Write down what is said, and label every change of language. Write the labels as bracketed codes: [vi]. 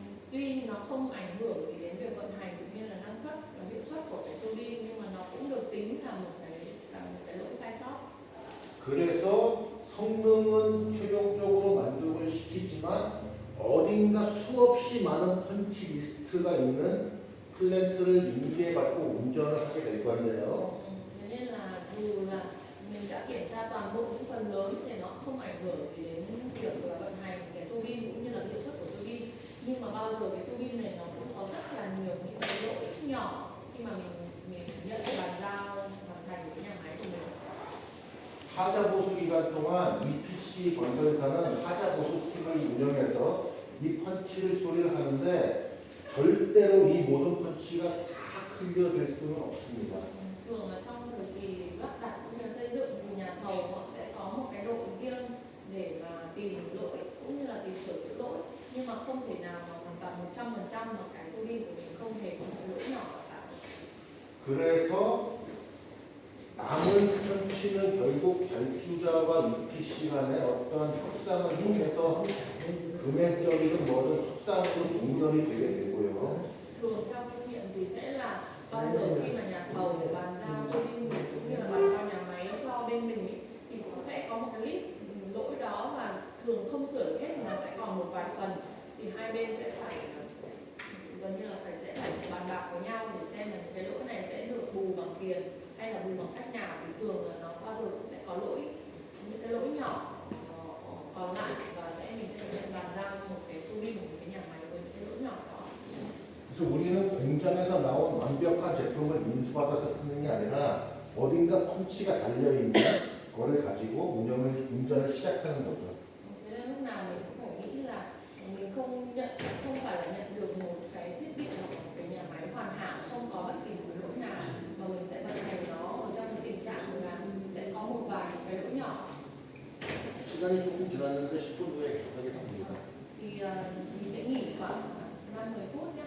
[vi] Tuy nó không ảnh hưởng gì đến việc vận hành cũng như là năng suất và hiệu suất của cái tua bin, nhưng mà nó cũng được tính là một cái lỗi sai sót. [ko] 그래서 성능은 최종적으로 만족을 시키지만 어딘가 수없이 많은 펀치 리스트가 있는 플랜트를 인계받고 운전을 하게 될 거예요. [vi] Thế nên là dù là mình đã kiểm tra toàn bộ những phần lớn thì nó không ảnh hưởng gì đến việc là vận hành cái tua bin cũng như là hiệu suất của tua bin, nhưng mà bao giờ cái tua bin này nó cũng có rất là nhiều những cái lỗi nhỏ khi mà mình nhận bàn giao hoàn thành cái nhà máy của mình. [ko] 하자 보수 기간 동안 EPC 건설사는 하자 보수 팀을 운영해서 이 펀치를 소리를 하는데 절대로 이 모든 펀치가 다 클리어될 수는 없습니다. [vi] Thường là trong thời kỳ lắp đặt cũng như xây dựng thì nhà thầu họ sẽ có một cái đội riêng để mà tìm lỗi cũng như là tìm sửa chữa lỗi, nhưng mà không thể nào mà hoàn toàn 100% mà cái tua bin của mình không hề có một lỗi nhỏ nào cả. [ko] 그래서 남은 펀치는 결국 발주자와 EPC 간의 어떤 협상을 통해서 금액적이든 뭐든 협상으로 종결이 되게 되고요. [vi] Thường theo kinh nghiệm thì sẽ là bao giờ khi mà nhà thầu bàn giao tua bin cũng như là bàn giao nhà máy cho bên mình ý, thì cũng sẽ có một cái list lỗi đó và thường không sửa được hết mà nó sẽ còn một vài phần, thì hai bên sẽ phải gần như là sẽ phải bàn bạc với nhau để xem là cái lỗi này sẽ được bù bằng tiền hay là bù bằng cách nào, thì thường là nó bao giờ cũng sẽ có lỗi, những cái lỗi nhỏ còn lại và mình sẽ bàn giao một cái tua bin của một cái nhà máy với những cái lỗi nhỏ đó. [ko] 그래서 우리는 공장에서 나온 완벽한 제품을 인수받아서 쓰는 게 아니라 어딘가 펀치가 달려있는 거를 가지고 운전을 시작하는 거죠. [vi] Thế nên lúc nào mình cũng phải nghĩ là mình không phải là nhận được một cái thiết bị hoặc một cái nhà máy hoàn hảo không có bất kỳ một cái lỗi nào, mà mình sẽ vận hành nó ở trong cái tình trạng là sẽ có một vài cái lỗi nhỏ. [ko] 시간이 조금 지났는데 10분 후에 계속하겠습니다. [vi] Thì mình sẽ nghỉ khoảng 5-10 phút.